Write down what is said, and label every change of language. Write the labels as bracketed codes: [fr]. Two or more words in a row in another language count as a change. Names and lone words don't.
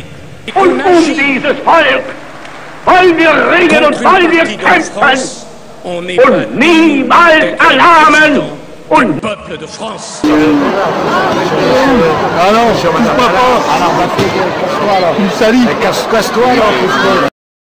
[fr] Et qu'on agit [de] weil wir ringen und weil wir kämpfen und niemals erlahmen und [fr] peuple de France. Ah non, je ne pas. Alors, casse-toi là. Casse-toi là.